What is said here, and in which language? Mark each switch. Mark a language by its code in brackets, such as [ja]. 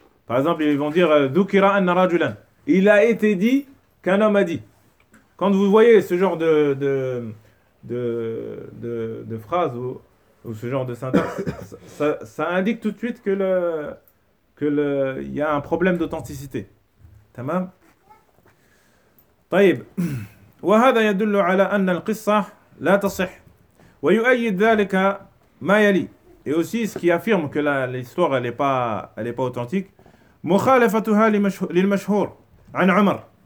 [fr] Par exemple, ils vont dire « [ar] Dukira anna rajulan [fr] ». Il a été dit qu'un homme a dit. Quand vous voyez ce genre de phrase ou ce genre de syntaxe, ça indique tout de suite que y a un problème d'authenticité. [ar] Tamam. طيب. وهذا يدل على أن القصة لا تصح. ويؤيد ذلك ما يلي. [fr] Et aussi ce qui affirme que l'histoire elle est pas authentique. [ar] مخالفتها للمشهور عن عمر.